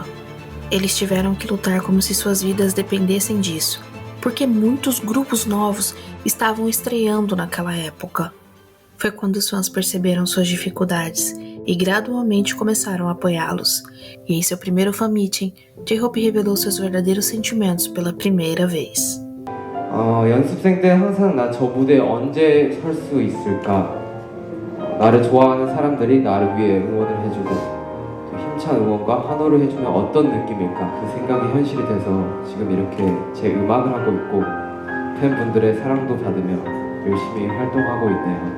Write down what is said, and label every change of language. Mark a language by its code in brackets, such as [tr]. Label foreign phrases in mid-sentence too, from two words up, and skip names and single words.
[pt] Eles tiveram que lutar como se suas vidas dependessem disso, porque muitos grupos novos estavam estreando naquela época. Foi quando os fãs perceberam suas dificuldades e gradualmente começaram a apoiá-los. E em seu primeiro [en] fan meeting, [pt] J-Hope revelou seus verdadeiros sentimentos pela primeira vez. [ko] 연습생 때 항상 나 저 무대에 언제 설 수 있을까? 나를 좋아하는 사람들이 나를 위해 응원을 해주고 힘찬 응원과 환호를 해주면 어떤 느낌일까? 그 생각이 현실이 돼서 지금 이렇게 제 음악을 하고 있고 팬분들의 사랑도 받으며 열심히 활동하고 있네요.